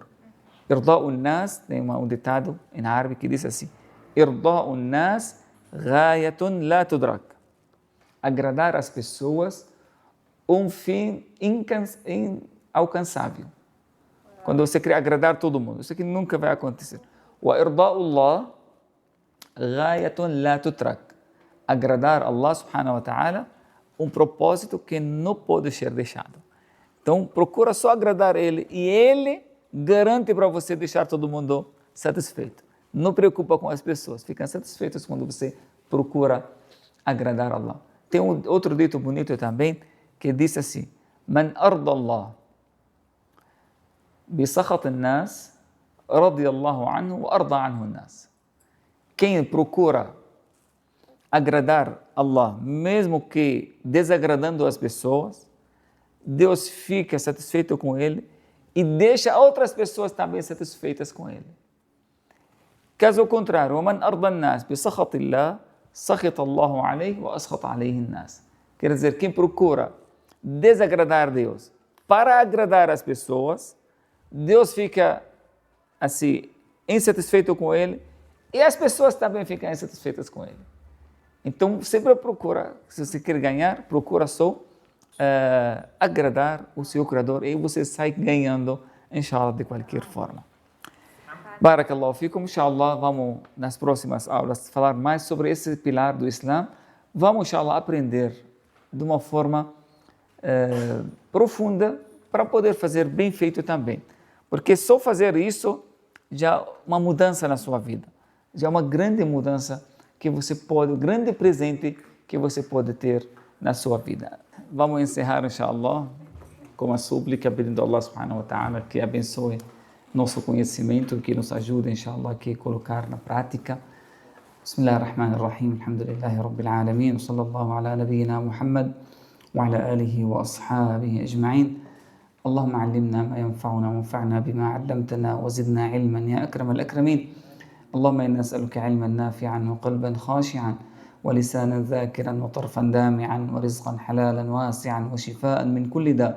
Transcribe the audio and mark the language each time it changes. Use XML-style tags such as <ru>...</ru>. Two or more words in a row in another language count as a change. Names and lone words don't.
<ar>إرضاء الناس,</ar> <pt>tem um ditado em árabe que diz assim:</pt> <ar>إرضاء الناس غاية لا تدرك.</ar> <pt>Agradar as pessoas, um fim inalcançável. Quando você quer agradar todo mundo, isso aqui nunca vai acontecer.</pt> <ar>وإرضاء الله غاية لا تترك.</ar> <pt>Agradar Allah</pt> <ar>سبحانه وتعالى,</ar> <pt>um propósito que não pode ser deixado. Então, procura só agradar Ele e Ele garante para você deixar todo mundo satisfeito. Não preocupa com as pessoas, ficam satisfeitos quando você procura agradar Allah. Tem outro dito bonito também, que diz assim:</pt> <ar>من أرضى الله بسخط الناس رضي الله عنه وأرضى عنه الناس.</ar> <pt>Quem procura agradar Allah, mesmo que desagradando as pessoas, Deus fica satisfeito com ele e deixa outras pessoas também satisfeitas com ele. Caso contrário,</pt> <ar>ومن أرضى الناس بسخط الله سخط الله عليه وأسخط عليه الناس.</ar> <pt>Quer dizer, quem procura desagradar Deus para agradar as pessoas, Deus fica assim insatisfeito com ele e as pessoas também ficam insatisfeitas com ele. Então, sempre procura, se você quer ganhar, procura só agradar o seu Criador e você sai ganhando, inshallah, de qualquer forma.</pt> <ar>بارك الله فيكم، إن شاء الله,</ar> <pt>vamos nas próximas aulas falar mais sobre esse pilar do Islã. Vamos, inshallah, aprender de uma forma profunda para poder fazer bem feito também. Porque só fazer isso já é uma mudança na sua vida. Já é uma grande mudança que você pode, um grande presente que você pode ter na sua vida. Vamos encerrar, inshallah, com a súplica pedindo a Allah</pt> <ar>سبحانه وتعالى</ar> <pt>que abençoe nosso conhecimento, que nos ajude, inshallah, a colocar na prática.</pt> <ar>بسم الله الرحمن الرحيم. الحمد لله رب العالمين. وصلى الله على نبينا محمد وعلى آله وأصحابه أجمعين. اللهم علمنا ما ينفعنا وانفعنا بما علمتنا وزدنا علما يا أكرم الأكرمين. اللهم إنا نسألك علما نافعا وقلبا خاشعا ولسانا ذاكرا وطرفا دامعا ورزقا حلالا واسعا وشفاء من كل داء.</ar>